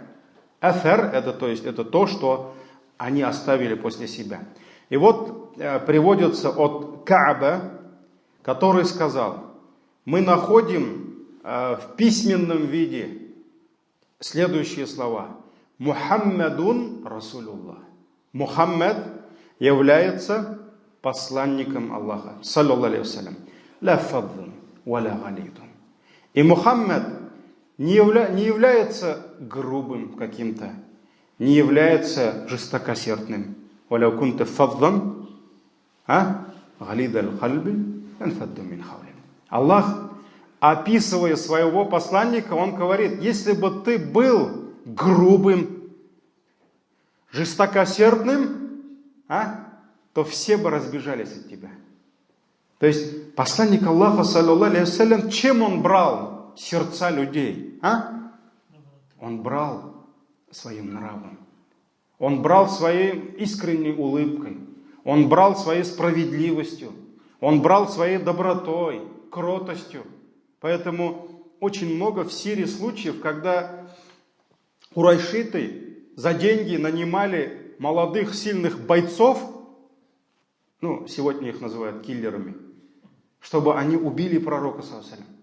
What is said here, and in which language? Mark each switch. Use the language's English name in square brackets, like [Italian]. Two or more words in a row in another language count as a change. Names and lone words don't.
[Russian] Афар это, то есть, это то, что они оставили после себя. И вот приводится от Кааба, который сказал: мы находим в письменном виде следующие слова: [Arabic] محمد رسول الله. [Russian] Мухаммад является посланником Аллаха, [Arabic] صلى الله عليه وسلم. لا فظ ولا غليظ. [Russian] И Мухаммад не является грубым каким-то, не является жестокосердным. [Arabic] ولو كنت فظا غليظ القلب انفضوا من حول. [Russian] Аллах, описывая своего посланника, он говорит: если бы ты был грубым, жестокосердным, то все бы разбежались от тебя. То есть посланник Аллаха, [Arabic] صلى الله عليه وسلم, [Russian] чем он брал сердца людей? Он брал своим нравом. Он брал своей искренней улыбкой. Он брал своей справедливостью. Он брал своей добротой, кротостью. Поэтому очень много в Сирии случаев, когда курайшиты за деньги нанимали молодых сильных бойцов, сегодня их называют киллерами, чтобы они убили пророка, [Arabic] صلى الله عليه وسلم.